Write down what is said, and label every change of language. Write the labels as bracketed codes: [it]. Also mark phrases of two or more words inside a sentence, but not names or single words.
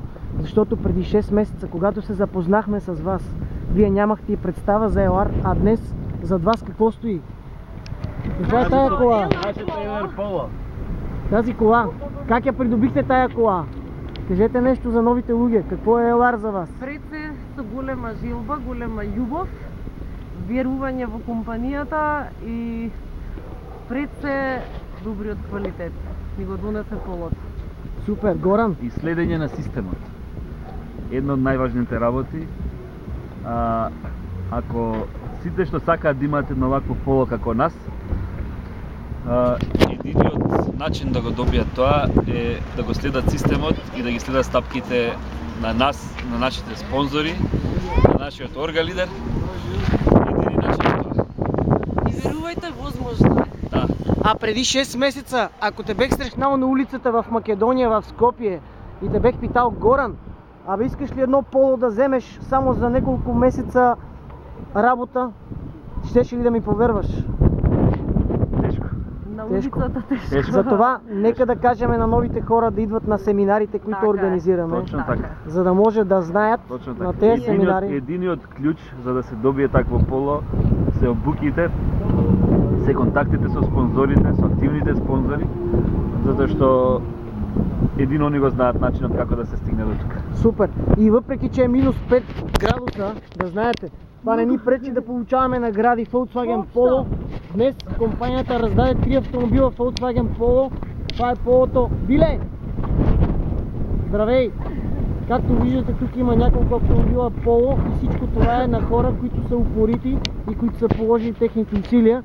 [bg] Защото преди 6 месеца, когато се запознахме с вас, вие нямахте и представа за Елар, а днес зад вас какво стои? Каква е тая кола? Тази кола. Как я придобихте тая кола? Кажете нещо за новите луги. Какво е Елар за вас? [mk] Пред се со голема жилба, голема љубов, верување во компанијата и пред се добриот квалитет. Ни го донесе Полото. Супер, Горан. И следење на системот. Една од најважните работи. Ако сите што сакаат да имаат едно вакво поло како нас, единиот начин да го добијат тоа е да го следат системот и да ги следат стапките на нас, на нашите спонзори, на нашиот оргалидер. Едини начин е тоа. И верувајте, возможно е. Да. [bg] А преди 6 месеца, ако те бех срещнал на улицата в Македония, в Скопие и те бех питал: Горан, абе искаш ли едно поло да вземеш само за няколко месеца работа, щеше ли да ми повярваш? [mk] Тешко. На Тешко. улицата тешко. [bg] Затова нека да кажем на новите хора да идват на семинарите, които Така е. организираме, Точно така. за да може да знаят Точно на така. тези семинари. [mk] Единиот клjuč за да се добие такво поло се обуките, се контактите со спонзорите, со активните спонзори, затоа што едино они го знаат начинот како да се стигне до тука. [bg] Супер! И въпреки че е минус 5 градуса, да знаете, това не ни пречи да получаваме награди Volkswagen Polo. Днес компанията раздаде 3 автомобила Volkswagen Polo. Това е полото Биле! Здравей! Както виждате, тук има няколко автомобила Polo и всичко това е на хора, които са упорити и които са положили техните усилия.